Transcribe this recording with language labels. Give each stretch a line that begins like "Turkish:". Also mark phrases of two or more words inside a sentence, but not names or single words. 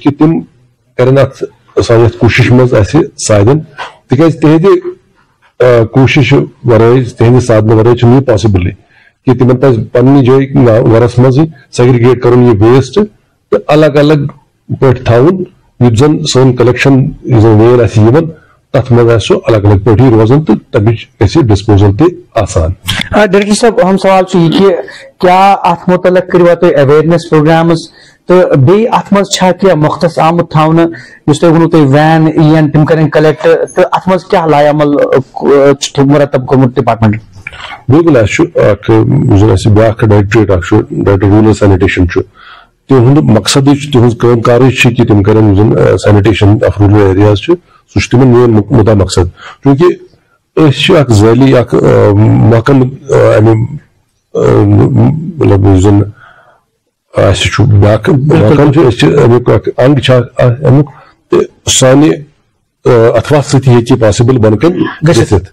Kashmiri: کہِ تِم کرن اتھ سانہِ یتھ کوٗشِش منٛز اسہِ سادن تِکیازِ تِہنٛدِ کوٗشِش ورٲے تِہنٛدِ سادنہٕ ورٲے چھُنہٕ یہِ پاسبلٕے کہِ تِمن پزِ پننہِ جایہِ گرس منٛزٕے سیگریگیٹ کرُن یہِ ویسٹ تہٕ الگ الگ پٲٹھۍ تھاوُن یُتھ زن سٲنۍ کلیکشن یُس زن وین آسہِ یِوان تتھ منٛز آسہِ سُہ الگ الگ پٲٹھی روزان تہٕ تمِچ گژھِ ڈسپوزل تہِ آسان. ڈائریکٹر صاحب
Urdu: اہم سوال یہ کہ کیا
Kashmiri: ات متعلق کروا تُہۍ
English: awareness programs
Kashmiri: تو بیٚیہِ اتھ منٛز چھا کینٛہہ مختص آمُت تھاونہٕ یُس تۄہہِ ووٚنوُ تُہۍ وین یِن تِم کرن کلیکٹ تہٕ اتھ منٛز کیٛاہ لاے عمل چھُ مرتب کوٚرمُت ڈپارٹمنٹ؟ بالکل اَسہِ چھُ اکھ یُس زن اَسہِ بیٛاکھ ڈایریکٹریٹ اکھ چھُ
English: director rural sanitation
Kashmiri: چھُ تِہُنٛد مقصدٕے چھُ تِہٕنٛز کٲم کارٕے چھِ کہِ تِم کرن یُس زن
English: sanitation of rural areas
Kashmiri: چھُ سُہ چھُ تِمن مین مُدا مقصد چوٗنٛکہِ أسۍ چھِ اکھ ذٲلی اکھ محکمہٕ امہِ مطلب یُس زن اَسہِ چھُ بیٛاکھ محکمہٕ چھُ أسۍ چھِ امیُک اکھ انگ چھِ امیُک تہٕ سانہِ اتھوا سۭتی ہیٚکہِ یہِ پاسبل بۄنہٕ کَنۍ گٔژھِتھ.